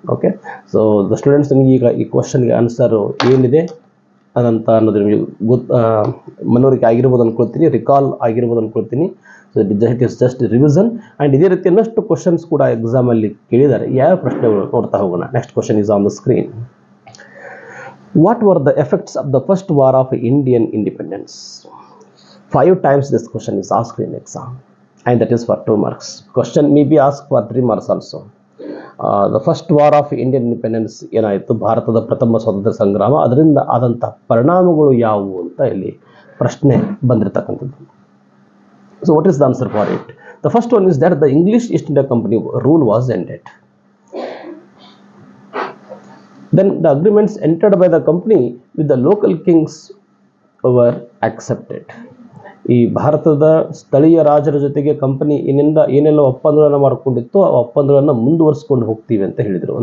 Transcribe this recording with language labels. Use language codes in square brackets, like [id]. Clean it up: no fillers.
[kn] Okay, so the students, ನಿಮಗೆ ಈಗ ಈ ಕ್ವಶನ್ಗೆ ಆನ್ಸರು ಏನಿದೆ ಅದಂತ ಅನ್ನೋದು ನಿಮಗೆ ಮನವರಿಕೆ ಆಗಿರ್ಬೋದು ಅಂದ್ಕೊಳ್ತೀನಿ, ರಿಕಾಲ್ ಆಗಿರ್ಬೋದು ಅಂದ್ಕೊಳ್ತೀನಿ. [en] So it is just revision. [kn] And ಇದೇ ರೀತಿ ಇನ್ನಷ್ಟು ಕ್ವಶನ್ಸ್ ಕೂಡ ಎಕ್ಸಾಮಲ್ಲಿ ಕೇಳಿದ್ದಾರೆ. ಯಾವ ಪ್ರಶ್ನೆಗಳು ನೋಡ್ತಾ ಹೋಗೋಣ. [en] Next question is on the screen. What were the effects of the first war of Indian independence? 5 times this question is asked in exam, and that is for 2 marks. Question may be asked for 3 marks also. The first war of Indian independence [kn] ಏನಾಯಿತು, ಭಾರತದ ಪ್ರಥಮ ಸ್ವಾತಂತ್ರ್ಯ ಸಂಗ್ರಾಮ, ಅದರಿಂದ ಆದಂಥ ಪರಿಣಾಮಗಳು ಯಾವುವು ಅಂತ ಇಲ್ಲಿ ಪ್ರಶ್ನೆ ಬಂದಿರತಕ್ಕಂಥದ್ದು. [en] So what is the answer for it? The first one is that the English East India company rule was ended. Then the agreements entered by the company with the local kings were accepted. [kn] ಈ ಭಾರತದ ಸ್ಥಳೀಯ ರಾಜರ ಜೊತೆಗೆ company ಏನೆಲ್ಲ ಒಪ್ಪಂದಗಳನ್ನು ಮಾಡಿಕೊಂಡಿತ್ತು ಆ ಒಪ್ಪಂದಗಳನ್ನು ಮುಂದುವರಿಸ್ಕೊಂಡು ಹೋಗ್ತೀವಿ ಅಂತ ಹೇಳಿದರು.